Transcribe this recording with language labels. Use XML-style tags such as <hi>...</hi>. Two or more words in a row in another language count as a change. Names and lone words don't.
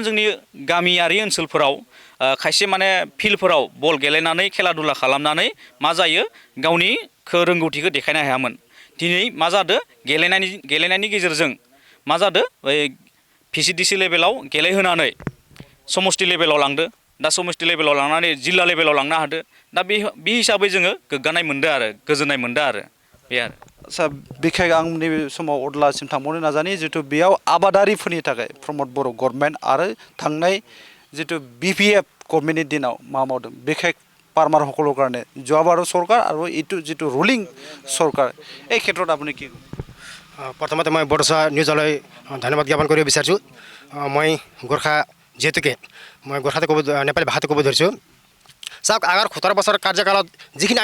<brx>जोंनि गामियारि ओनसोलफोराव खायसे माने फिल्डफोराव बल गेलेनानै खेला दुला खालामनानै मा जायो गावनि रोंगौथिखौ देखायनो हायामोन दिनै मा जादों गेलेनायनि गेजेरजों मा जादों बै VCDC लेभेलाव गेलेहोनानै समष्टि लेभेलाव लांदो दा समष्टि लेभेलाव लांनानै जिल्ला लेभेलाव लांनो हादो दा बे हिसाबै जोङो गोग्गानाय मोनदों आरो गोजोननाय मोनदों आरो बे आरो आदसा बिखेक आं नैबे समाव अब्लासिम थांबावनो नाजानि जिथु बेयाव आबादारिफोरनि थाखाय प्रमद बर' गभर्नमेन्ट आरो थांनाय जिथु BPF गभर्नमेन्टनि दिनाव मा मावदों बिखेक फार्मार</brx> <as>সকলৰ কাৰণে যোৱাবাৰৰ চৰকাৰ আৰু এইটো যিটো ৰুলিং চৰকাৰ এই ক্ষেত্ৰত আপুনি কি প্ৰথমতে মই বড়োচা নিউজলৈ ধন্যবাদ জ্ঞাপন কৰিব বিচাৰিছোঁ মই গোৰ্খা যিহেতুকে মই গোৰ্খাতে ক'ব নেপালী ভাষাতে ক'ব ধৰিছোঁ চাওক আগৰ 17 বছৰ কাৰ্যকালত যিখিনি</as>